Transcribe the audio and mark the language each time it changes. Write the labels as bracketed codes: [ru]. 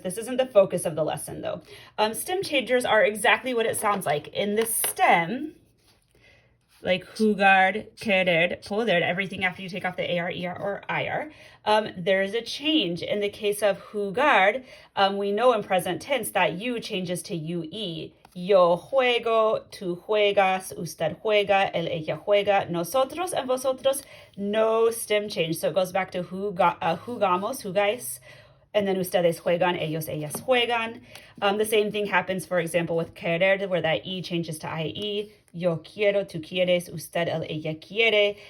[en] This isn't the focus of the lesson, though. Stem changers are exactly what it sounds like. In the stem, like jugar, querer, poder, everything after you take off the AR, ER, or IR, there's a change. In the case of jugar, we know in present tense that U changes to UE. [es] Yo juego, tú juegas, usted juega, él, ella juega, nosotros [en] and [es] vosotros, [en] no stem change. So it goes back to [es] jugamos, jugáis, [en] and then [es] ustedes juegan, ellos, ellas juegan. [en] The same thing happens, for example, with querer, where that E changes to IE. [es] Yo quiero, tú quieres, usted, él, ella quiere.